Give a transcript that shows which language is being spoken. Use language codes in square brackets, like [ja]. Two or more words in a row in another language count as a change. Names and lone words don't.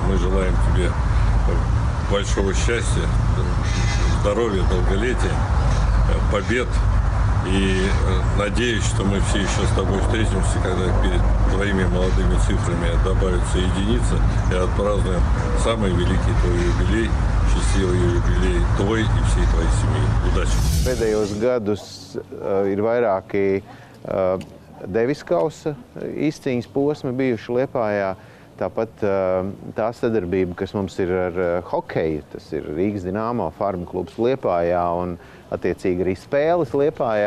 [ru] Мы желаем тебе большого счастья, здоровья, долголетия, побед. И надеюсь, что мы все еще с тобой встретимся, когда перед твоими молодыми цифрами добавится единица, и отпразднуем самый великий твой юбилей, счастливый юбилей твой и всей твоей семьи. Удачи! [lv] Pēdējos gadus ir vairāki Devis kausa izcīņas posmi bijuši Liepājā. Tāpat tā sadarbība, kas mums ir ar hokeju, tas ir Rīgas Dinamo Farm klubs Liepājā un attiecīgi arī spēles Liepājā.